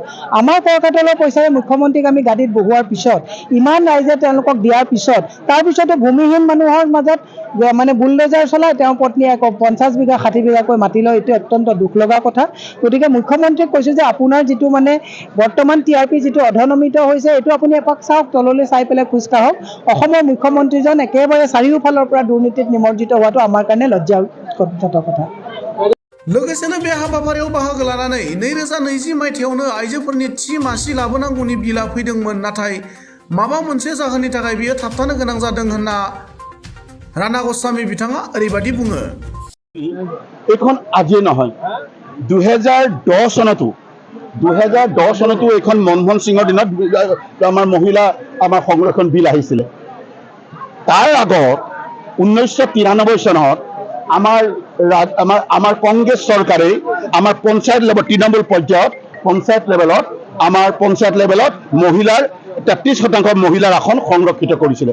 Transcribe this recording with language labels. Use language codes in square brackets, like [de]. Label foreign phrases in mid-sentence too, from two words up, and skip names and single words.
[as] আমাৰ কৰকাতলৰ পইচাৰে মুখ্যমন্ত্ৰীক আমি গাদীত বহুৱাৰ পিছত, ইমান ৰাইজে তেওঁলোকক দিয়াৰ পিছত, তাৰপিছতো ভূমিহীন মানুহৰ মাজত মানে বুলডোজাৰ চলাই তেওঁৰ পত্নীয়ে 50 বিঘা 60 বিঘাকৈ মাটি লয়। এইটো অত্যন্ত দুখ লগা কথা। গতিকে মুখ্যমন্ত্ৰীক কৈছোঁ যে আপোনাৰ যিটো মানে বৰ্তমান TRP যিটো অধনমিত হৈছে, এইটো আপুনি এপাক চাওক, তললৈ চাই পেলাই খোজ কাঢ়ক। অসমৰ মুখ্যমন্ত্ৰীজন একেবাৰে চাৰিওফালৰ পৰা দুৰ্নীতিত নিমজ্জিত হোৱাটো আমাৰ কাৰণে লজ্জাজনক কথা। [brx] लोगोसेनो बे हाबाफारियाव बाहागो लानानै 2020 मायथाइयावनो आइजोफोरनि थि मासि लाबोनांगौनि बिला फैदोंमोन, नाथाय माबा मोनसे जाहोननि थाखाय बियो थाबथानो गोनां जादों होनना राणा गस्वामी बिथाङा ओरैबायदि बुङो। [as] এইখন আজিয়ে নহয়, 2010 চনতো এইখন মনমোহন সিঙৰ দিনত আমাৰ সংৰক্ষণ বিল আহিছিলে। তাৰ আগত 1993 চনত আমাৰ কংগ্ৰেছ চৰকাৰে আমাৰ পঞ্চায়ত লেভেলত, তৃণমূল পৰ্যায়ত পঞ্চায়ত লেভেলত মহিলাৰ 33% মহিলাৰ আসন সংৰক্ষিত কৰিছিলে।